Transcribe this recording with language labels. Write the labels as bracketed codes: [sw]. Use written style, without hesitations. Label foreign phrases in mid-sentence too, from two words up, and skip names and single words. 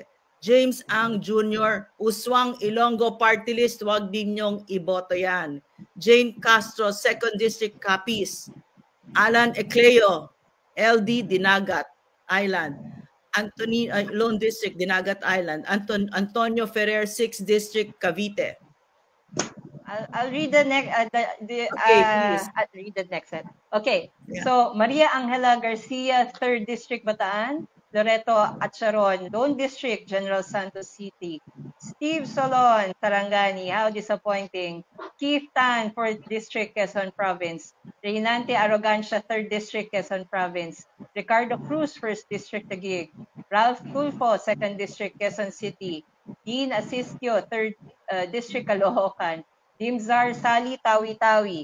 [tl] James Ang Jr., Uswang Ilonggo Party List, wag ninyong iboto yan. [en] Jane Castro, 2nd District, Capiz. Alan Ecleo, LD Dinagat Island. Anthony Lone District, Dinagat Island. Antonio Ferrer, 6th District, Cavite. I'll read the next. I'll read the next set. Okay. Yeah. So Maria Angela Garcia, 3rd District, Bataan. Loreto Atcharon, Lone District, General Santos City. Steve Solon, Sarangani, how disappointing. Keith Tan, 4th District, Quezon Province. Reynante Arrogancia, 3rd District, Quezon Province. Ricardo Cruz, 1st District, Taguig. Ralph Tulfo, 2nd District, Quezon City. Dean Asistio, 3rd District, Caloocan. Dimzar Sali, Tawi-Tawi.